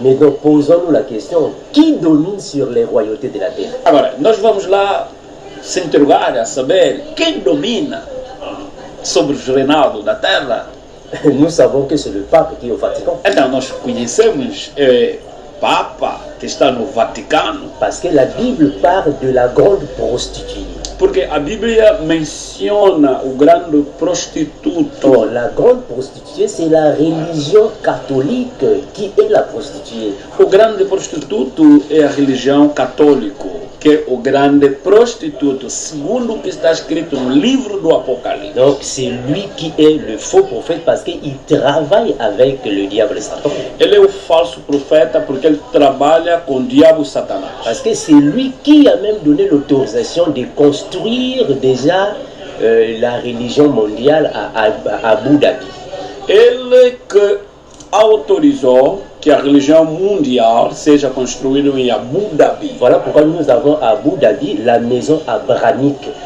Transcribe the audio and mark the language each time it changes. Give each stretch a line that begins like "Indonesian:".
French: Mais donc, posons-nous la question, qui domine sur les royautés de la terre?
Portuguese: Agora, nós vamos lá se interrogar a saber quem domina sobre os reinados da terra.
French: Nous savons que c'est le pape qui est au Vatican.
Portuguese: Então, nós conhecemos Papa que está no Vaticano.
French: Parce que la Bible parle de la grande prostituée.
Portuguese: Porque a Bíblia menciona o grande prostituto.
French: Or, la grande prostituée, c'est la religion catholique qui est la prostituée.
Portuguese: O grande prostituto é a religião católica, que é o grande prostituto, segundo o que está escrito no livro do Apocalipse.
French: Donc, c'est lui qui est le faux prophète parce qu'il travaille avec le diable Satan.
Portuguese: Ele é o falso profeta porque ele trabalha com o diabo Satanás.
French: Parce que c'est lui qui a même donné l'autorisation de construire déjà la religion mondiale à Abu Dhabi.
Portuguese: Ele que autorizou que a religião mundial seja construída em Abu Dhabi.
French: Voilà pourquoi nous avons à Abu Dhabi la maison abrahamique.